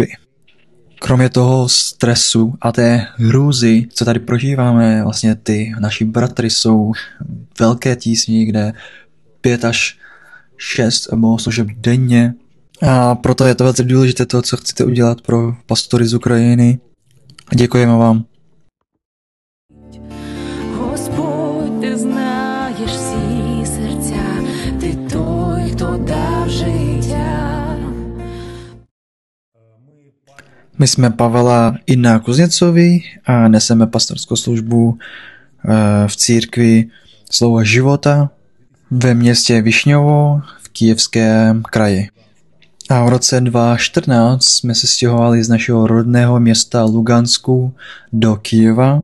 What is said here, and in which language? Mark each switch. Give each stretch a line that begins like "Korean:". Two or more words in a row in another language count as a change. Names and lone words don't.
Czech: Kromě toho stresu a té hrůzy, co tady prožíváme, vlastně ty naši bratry jsou velké tísni, kde 5 až 6 služeb denně. A proto je to velice důležité to, co chcete udělat pro pastory z Ukrajiny. A děkujeme vám.
Ukrainian: Господь, ти знаєш всі серця, ти той, хто дав життя.
Czech: My jsme Pavela Inna Kuzněcovi a neseme pastorskou službu v církvi Slovo života ve městě Višňovo v Kyjevském kraji. A v roce 2014 jsme se stěhovali z našeho rodného města Lugansku do Kyjeva.